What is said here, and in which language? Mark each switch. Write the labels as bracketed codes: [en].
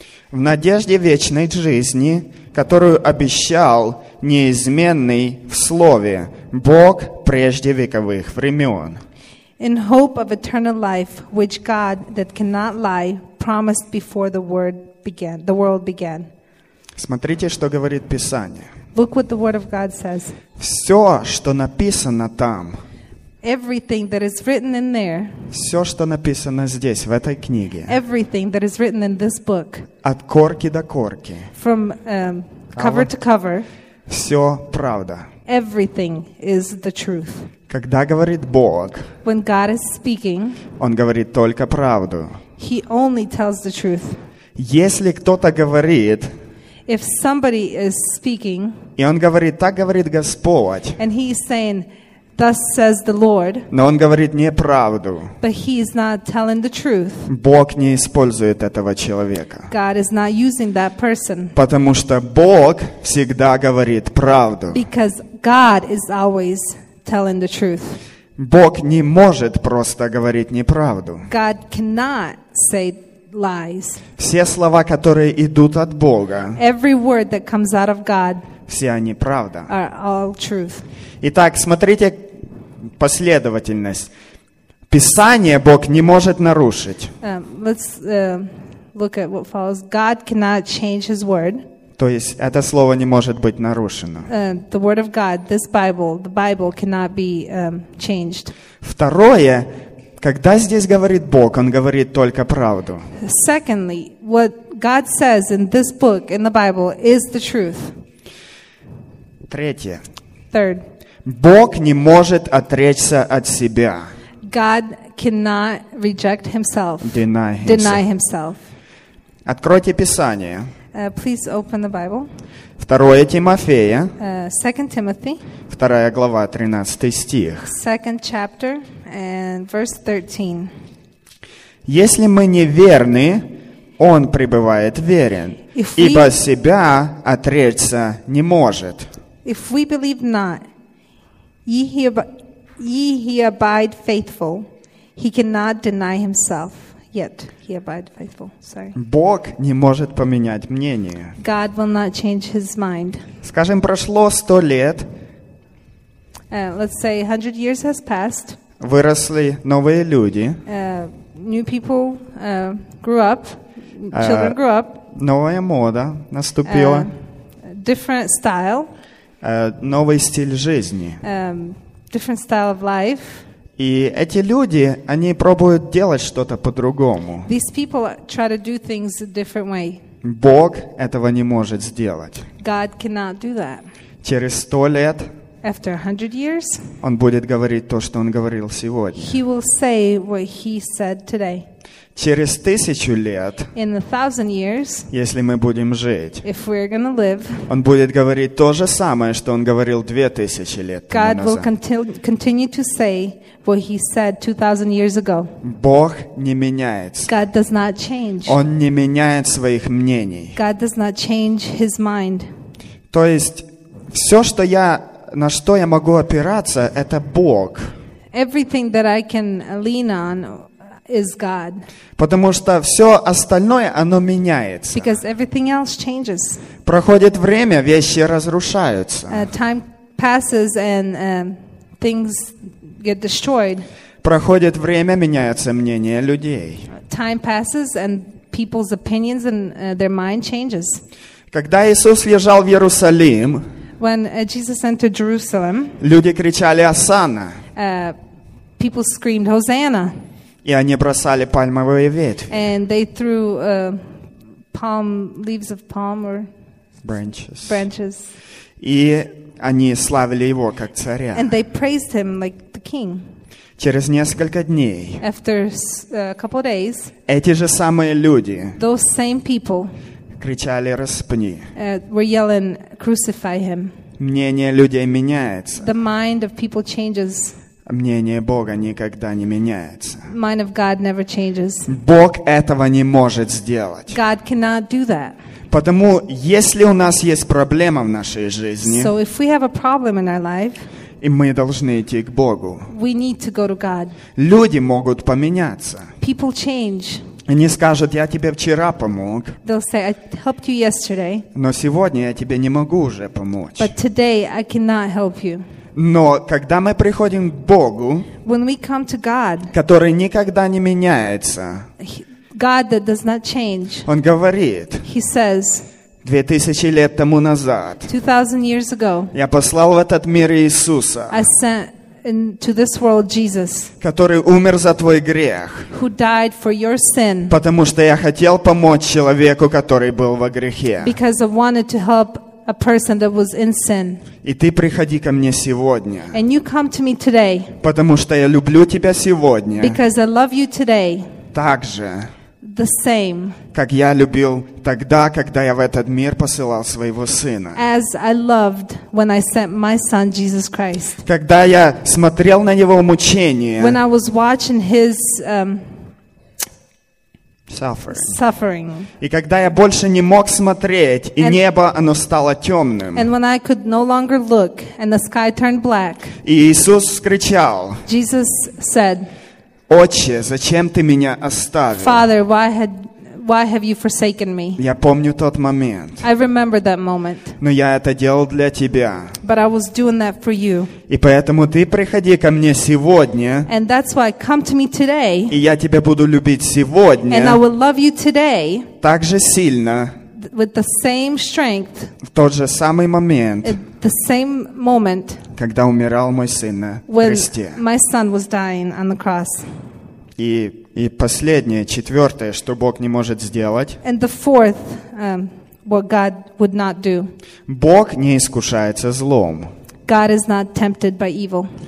[ru] В надежде вечной жизни, которую обещал неизменный в Слове Бог прежде вековых времен. [en] In hope of eternal life, which God, that cannot lie, promised before the world began. [ru] Смотрите, что говорит Писание. [en] Look what the Word of God says. [ru] Все, что написано там, [en] everything that is written in there, [ru] все, что написано здесь, в этой книге, [en] everything that is written in this book, [ru] от корки до корки, [en] from cover to cover. [ru] Все правда. [en] Everything is the truth. [ru] Когда говорит Бог, [en] when God is speaking, [ru] Он говорит только правду. [en] He only tells the truth. [ru] Если кто-то говорит, [en] if somebody is speaking, [ru] и он говорит, так говорит Господь, [en] and he's saying, thus says the Lord, [ru] но он говорит неправду, [en] but he's not telling the truth, [ru] Бог не использует этого человека. [en] God is not using that person. [ru] Потому что Бог всегда говорит правду. [en] Because God is always telling the truth. [ru] Бог не может просто говорить неправду. [en] God cannot say lies. [ru] Все слова, которые идут от Бога, [en] every word that comes out of God, [ru] все они правда. [en] Are all truth. [ru] Итак, смотрите последовательность. Писание Бог не может нарушить. [en] Let's look at what follows. God cannot change his word. [ru] То есть это слово не может быть нарушено. [en] The word of God, this Bible, the Bible cannot be changed. [ru] Второе, когда здесь говорит Бог, он говорит только правду. [en] Secondly, what God says in this book, in the Bible, is the truth. [ru] Третье. [en] Third. [ru] Бог не может отречься от себя. [en] God cannot reject himself. Deny himself. [ru] Откройте Писание. [en] Please open the Bible. [ru] 2 Тимофея. [en] 2 Timothy. [ru] 2 глава, 13 стих. [en] 2 chapter and verse 13. [ru] Если мы неверны, он пребывает верен, ибо себя отречься не может. [en] If we believe not, ye he abide faithful, he cannot deny himself. Yet he abide faithful. Sorry. [ru] Бог не может поменять мнение. [en] God will not change his mind. [ru] Скажем, прошло 100 лет. [en] Let's say 100 years has passed. [ru] Выросли новые люди. [en] New people grew up. Children grew up. [ru] Новая мода наступила. [en] Different style. [ru] Новый стиль жизни. [en] Different style of life. [ru] И эти люди, они пробуют делать что-то по-другому. [en] These people try to do things a different way. [ru] Бог этого не может сделать. [en] God cannot do that. [ru] Через 100 лет [en] after 100 years, [ru] он будет говорить то, что он говорил сегодня. [en] He will say what he said today. [ru] Через 1000 лет, [en] in 1000 years, [ru] если мы будем жить, [en] if we're gonna live, [ru] он будет говорить то же самое, что он говорил 2000 лет тому [en] God [ru] назад. [en] Will continue to say what he said 2000 years ago. [ru] Бог не меняется. [en] God does not change. [ru] Он не меняет своих мнений. [en] God does not change his mind. [ru] То есть все, что я, на что я могу опираться, это Бог. [en] Everything that I can lean on is God. [ru] Потому что все остальное, оно меняется. [en] Because everything else changes. [ru] Проходит время, вещи разрушаются. [en] Time passes and things get destroyed. [ru] Проходит время, меняется мнение людей. [en] Time passes and people's opinions and their mind changes. [ru] Когда Иисус лежал в Иерусалим, [en] when Jesus entered Jerusalem, [ru] люди кричали «Осанна!» [en] People screamed «Hosanna!» [ru] И они бросали пальмовые ветви. [en] And they threw palm leaves of palm or branches. [ru] И они славили его как царя. [en] And they praised him like the king. [ru] Через несколько дней. [en] After a couple of days. [ru] Эти же самые люди. [en] Those same people. [ru] Кричали распни. [en] Were yelling crucify him. [ru] Мнение людей меняется. [en] The mind of people changes. [ru] Мнение Бога никогда не меняется. [en] Mind of God never changes. [ru] Бог этого не может сделать. [en] God cannot do that. [ru] Потому если у нас есть проблема в нашей жизни, [en] so if we have a problem in our life, [ru] и мы должны идти к Богу, [en] we need to go to God. [ru] Люди могут поменяться. [en] People change. [ru] Они скажут, я тебе вчера помог, [en] they'll say, I helped you yesterday, [ru] но сегодня я тебе не могу уже помочь. [en] But today I cannot help you. [ru] Но когда мы приходим к Богу, [en] when we come to God, [ru] который никогда не меняется, [en] God that does not change, [ru] он говорит, [en] he says, [ru] 2000 лет тому назад, [en] 2000 years ago, [ru] я послал в этот мир Иисуса, [en] I sent into this world Jesus, [ru] который умер за твой грех, [en] who died for your sin, [ru] потому что я хотел помочь человеку, который был во грехе. [en] Because I wanted to help a person that was in sin. [ru] И ты приходи ко мне сегодня. [en] And you come to me today. [ru] Потому что я люблю тебя сегодня. [en] Because I love you today. [ru] Так же. [en] The same. [ru] Как я любил тогда, когда я в этот мир посылал своего сына. [en] As I loved when I sent my son Jesus Christ. [ru] Когда я смотрел на его мучения. [en] When I was watching his suffering. [ru] И когда я больше не мог смотреть, и небо оно стало темным. [en] And when I could no longer look, and the sky turned black. [ru] И Иисус кричал. [en] Jesus said. [ru] Отче, зачем ты меня оставил? [en] Father, why have you forsaken me? [ru] Я помню тот момент. [en] I remember that moment. [ru] Но я это делал для тебя. [en] But I was doing that for you. [ru] И поэтому ты приходи ко мне сегодня. [en] And that's why I come to me today. [ru] И я тебя буду любить сегодня. [en] And I will love you today. [ru] Так же сильно. [en] With the same strength. [ru] В тот же самый момент. [en] The same moment. [ru] Когда умирал мой сын на кресте. [en] When my son was dying on the cross. [ru] И последнее, четвертое, что Бог не может сделать. [en] And the fourth, what God would not do. [ru] Бог не искушается злом. [en] God is not tempted by evil.